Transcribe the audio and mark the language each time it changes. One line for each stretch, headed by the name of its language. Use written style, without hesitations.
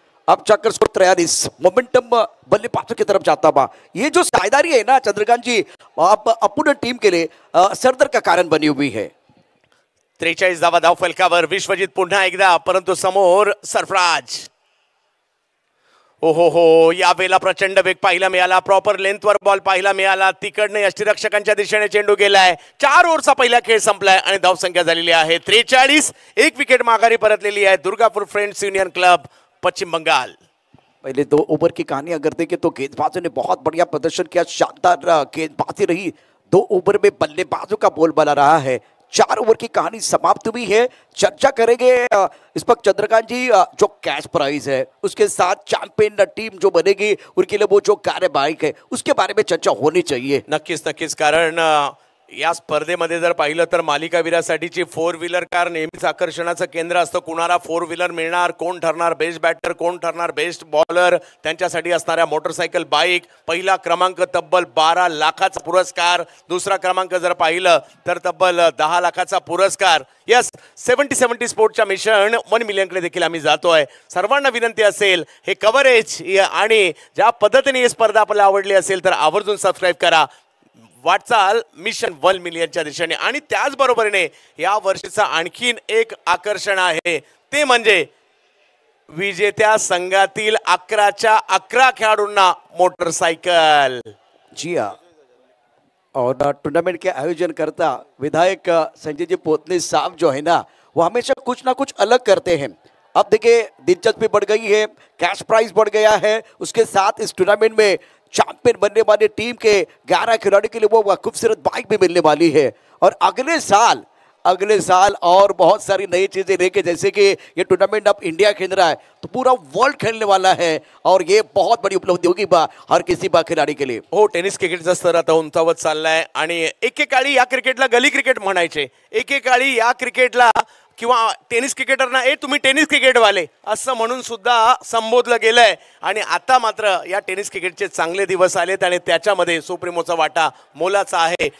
Hindi: अब चक्कर score 43, momentum बल्लेबाजों की तरफ जाता बा। ये जो साझेदारी है ना चंद्रकांत जी, आप अपोनेंट टीम के लिए सरदर्द का कारण बनी हुई है।
Marathi: 43 धावा धाव फलकावर, विश्वजीत पुन्हा एकदा, परंतु समोर सरफराज। हो, या वेळेला प्रचंड वेग पाहायला मिळाला, प्रॉपर लेंथवर बॉल पाहायला मिळाला। तिकडने यष्टीरक्षकांच्या दिशेने चेंडू गेलाय। 4 ओव्हरचा पहिला खेळ संपलाय आणि धाव संख्या झालेली आहे 43। 1 विकेट माघारी परतलेली आहे दुर्गापूर फ्रेंड्स युनियन क्लब पश्चिम बंगाल।
Hindi: पहले 2 ओवर की कहानी अगर देखें तो गेंदबाजों ने बहुत बढ़िया प्रदर्शन किया, शानदार गेंदबाजी रही। 2 ओवर में बल्लेबाजों का बोलबाला रहा है। 4 ओवर की कहानी समाप्त हुई है। चर्चा करेंगे इस वक्त चंद्रकांत जी, जो कैश प्राइज है उसके साथ चैंपियन टीम जो बनेगी उनके लिए वो जो कार बाइक है उसके बारे में चर्चा होनी चाहिए।
Marathi: नक्कीच, कारण या स्पर्धेमध्ये जर पाहिलं तर मालिकावीरासाठीची 4 व्हीलर कार नेहमीच आकर्षणाचं केंद्र असतं। कुणाला 4 व्हीलर मिळणार, कोण ठरणार बेस्ट बॅटर, कोण ठरणार बेस्ट बॉलर, त्यांच्यासाठी असणाऱ्या मोटरसायकल बाईक। पहिला क्रमांक तब्बल 12 लाखाचा पुरस्कार, दुसरा क्रमांक जर पाहिलं तर तब्बल 10 लाखाचा पुरस्कार। यस, 70 स्पोर्टच्या मिशन 1 मिलियन कडे देखील आम्ही जातोय। सर्वांना विनंती असेल हे कव्हरेज आणि ज्या पद्धतीने ही स्पर्धा आपल्याला आवडली असेल तर आवर्जून सबस्क्राइब करा। वाटचाल मिशन 1 मिलियनच्या दिशेने। आणि त्याचबरोबरीने या वर्षीचा आणखीन एक आकर्षण आहे, ते म्हणजे विजेत्या संघातील 11च्या 11 खेळाडूंना मोटरसाइकिल।
Hindi: जी हाँ, और टूर्नामेंट के आयोजन करता विधायक संजय जी पोतनी साहब जो है ना, वो हमेशा कुछ ना कुछ अलग करते हैं। अब देखिए दिलचस्पी बढ़ गई है, कैश प्राइज बढ़ गया है, उसके साथ इस टूर्नामेंट में चैंपियन बनने वाली टीम के 11 खिलाड़ी के लिए वो खूबसूरत बाइक भी मिलने वाली है। और अगले साल और बहुत सारी नई चीजें लेके, जैसे कि ये टूर्नामेंट अब इंडिया खेल रहा है तो पूरा वर्ल्ड खेलने वाला है और ये बहुत बड़ी उपलब्धि होगी हर किसी खिलाड़ी के लिए।
Marathi: हो, टेनिस क्रिकेटचा स्तर आता उंचावत चाललाय आणि एकेकाळी या क्रिकेटला गली क्रिकेट म्हणायचे, एकेकाळी या क्रिकेटला किंवा टेनिस क्रिकेटरना तुम्ही टेनिस क्रिकेटवाले असं म्हणून सुद्धा संबोधलं गेलंय। आणि आता मात्र या टेनिस क्रिकेटचे चांगले दिवस आलेत आणि त्याच्यामध्ये सुप्रीमोचा वाटा मोलाचा आहे।